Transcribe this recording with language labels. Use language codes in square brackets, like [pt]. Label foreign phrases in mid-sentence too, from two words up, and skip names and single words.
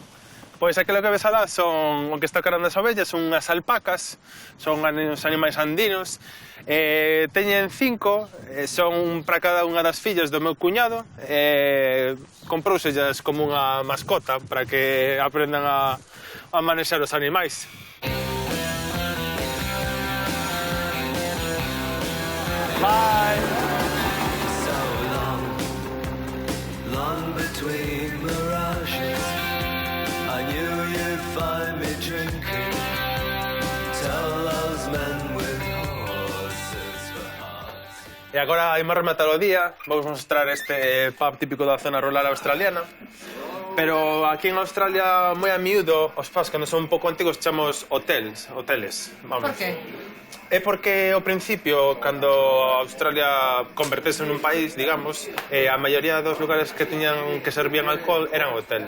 [gl] Pois aquilo que ves alá son o que está carando as ovellas, son unhas alpacas, son uns animais andinos, teñen 5, son para cada unha das fillas do meu cuñado, comprousellas como unha mascota para que aprendan a manexar os animais. [en] Bye! Long between mirages, I knew you'd find me drinking. Tell those men with horses for hearts. [gl] E agora, imos rematar o día, vamos mostrar este pub típico da zona rural australiana. Pero aquí en Australia, moi a miúdo, os pubs, cando son un pouco antigos, chamamos hoteles. Vamos. Por qué? É porque ao principio, cando Australia convertese nun país, digamos, a maioría dos lugares que tiñan que servían alcohol eran hoteles.